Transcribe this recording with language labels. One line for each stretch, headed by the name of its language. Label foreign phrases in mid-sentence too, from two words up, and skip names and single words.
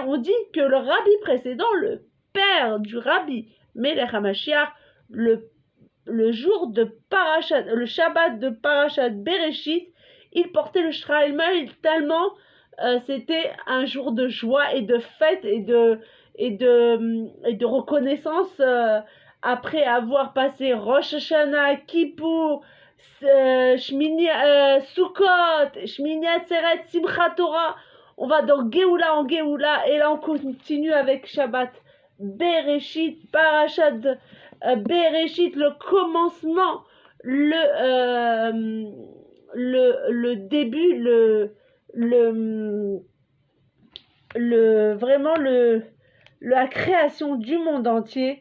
French: On dit que le rabbi précédent, le père du rabbi
Hebrew: מלך המשיח,
French: le jour de Parashat, le Shabbat de Parashat Bereshit, il portait le Shraïl tellement c'était un jour de joie et de fête et de reconnaissance après avoir passé Rosh Hashanah, Kippour, Shmini Sukkot, Shmini Atzeret, Simchat Torah. On va dans Géoula en Géoula et là on continue avec Shabbat Bereshit, Parashat Bereshit, le commencement, le début, vraiment la création du monde entier.